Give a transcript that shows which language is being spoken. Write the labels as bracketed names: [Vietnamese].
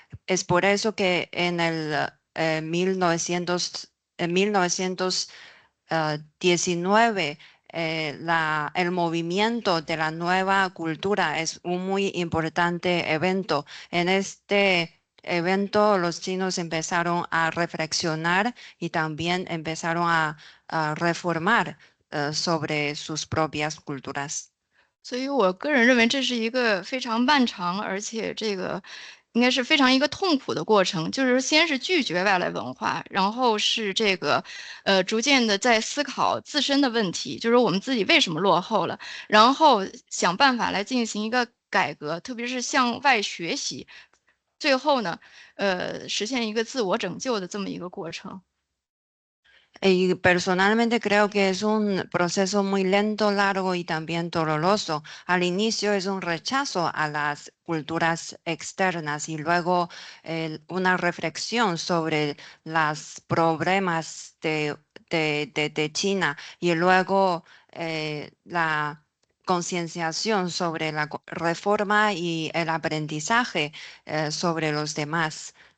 [Spanish] Es por eso que en el 1919 el movimiento de la nueva cultura es un muy importante evento. En este evento los chinos empezaron a reflexionar y también empezaron a reformar sobre sus propias culturas. [Chinese] 所以我个人认为这是一个非常漫长，而且这个应该是非常一个痛苦的过程。就是先是拒绝外来文化，然后是这个逐渐的在思考自身的问题，就是我们自己为什么落后了，然后想办法来进行一个改革，特别是向外学习，最后呢，实现一个自我拯救的这么一个过程。 [Spanish] Y personalmente creo que es un proceso muy lento, largo y también doloroso. Al inicio es un rechazo a las culturas externas y luego una reflexión sobre los problemas de China y luego la concienciación sobre la reforma y el aprendizaje sobre los demás.